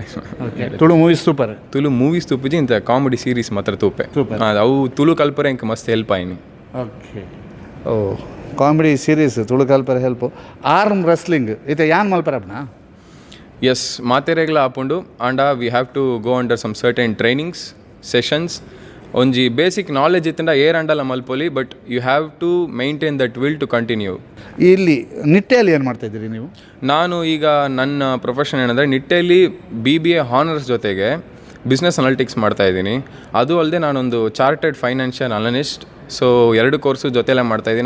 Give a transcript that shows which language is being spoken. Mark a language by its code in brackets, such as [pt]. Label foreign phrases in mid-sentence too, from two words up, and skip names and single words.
[tcy] ತುಳು ಮೂವೀಸ್ ಸೂಪರ್ ತುಳು ಮೂವೀಸ್ ತೂಪುಜಿ ಇಂಥ [en] comedy series [tcy] ಮಾತ್ರ ತೂಪೆ ಅವು ತುಳು ಕಲ್ಪರೆ ಹೆಂಗೆ ಮಸ್ತ್ ಹೆಲ್ಪ್ ಆಯ್ನಿ. ಓಕೆ. ಓ [en] comedy series [tcy] ತುಳು ಕಲ್ಪರೆ ಹೆಲ್ಪ್. [en] arm wrestling [tcy] ಇದು ಯಾನ್ ಮಲ್ಪರಪ್ನ? [en] ಎಸ್ [tcy] ಮಾತೆರೆಗ್ಲ ಆಪುಂಡು ಆಂಡ [en] we have to go under some certain trainings sessions [tcy] ಒಂಜಿ ಬೇಸಿಕ್ ನಾಲೆಜ್ ಇತ್ತಂಡ ಏರ್ ಅಂಡಲ್ಲ ಮಲ್ಪೊಲಿ [en] but you have to maintain that will to continue. [kn] ಇಲ್ಲಿ ನಿಟ್ಟೆಯಲ್ಲಿ ಏನು ಮಾಡ್ತಾ ಇದ್ದೀರಿ ನೀವು? ನಾನು ಈಗ ನನ್ನ ಪ್ರೊಫೆಷನ್ ಏನಂದರೆ ನಿಟ್ಟೆಯಲ್ಲಿ BBA ಹಾನರ್ಸ್ ಜೊತೆಗೆ [en] business analytics [kn] ಮಾಡ್ತಾಯಿದ್ದೀನಿ. ಅದು ಅಲ್ಲದೆ ನಾನೊಂದು [en] chartered financial analyst. [kn] ಸೊ 2 ಕೋರ್ಸು ಜೊತೆಯಲ್ಲೇ ಮಾಡ್ತಾಯಿದ್ದೀನಿ.